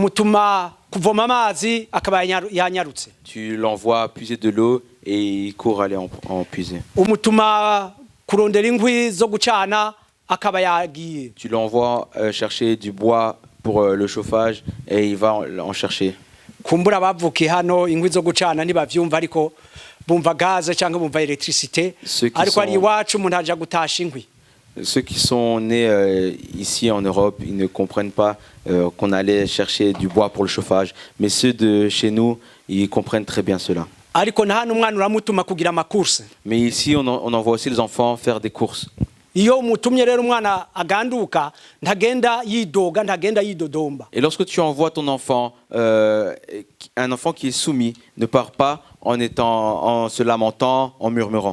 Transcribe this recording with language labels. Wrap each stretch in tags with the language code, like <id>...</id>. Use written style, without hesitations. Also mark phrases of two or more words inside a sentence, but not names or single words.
<fr>Tu l'envoies puiser de l'eau et il court aller en puiser. Tu l'envoies chercher du bois pour le chauffage et il va en chercher.</fr> <rn>kumbura bavukiye hano inkwi zo gucana ntibavyumva ariko bumva gaze cyangwa bumva electricité ariko ari iwacu umuntu aja gutasha inkwi.</rn> <fr>Ceux qui sont nés ici en Europe, ils ne comprennent pas qu'on allait chercher du bois pour le chauffage, mais ceux de chez nous, ils comprennent très bien cela. Mais ici on envoie aussi les enfants faire des courses. Et lorsque tu envoies ton enfant, un enfant qui est soumis ne part pas en se lamentant, en murmurant.</fr>